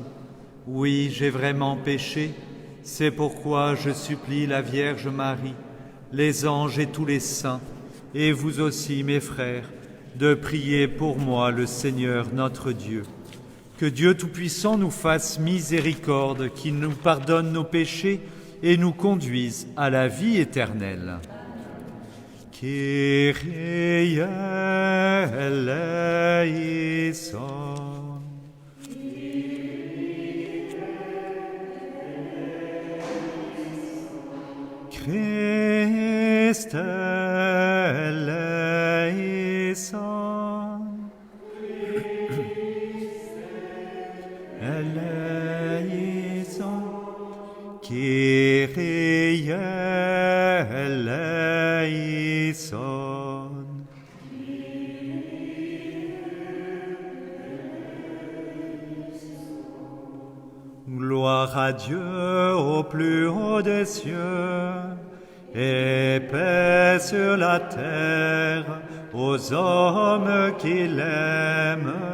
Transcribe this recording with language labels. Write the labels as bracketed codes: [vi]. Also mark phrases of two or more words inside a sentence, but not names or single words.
[fr] Oui, j'ai vraiment péché, c'est pourquoi je supplie la Vierge Marie, les anges et tous les saints, et vous aussi, mes frères, de prier pour moi le Seigneur notre Dieu. Que Dieu Tout-Puissant nous fasse miséricorde, qu'il nous pardonne nos péchés et nous conduise à la vie éternelle. [el] Kyrie eleison. Christe eleison. Eleison. Kyrie eleison. [fr] Gloire à Dieu au plus haut des cieux, et paix sur la terre aux hommes qui l'aiment.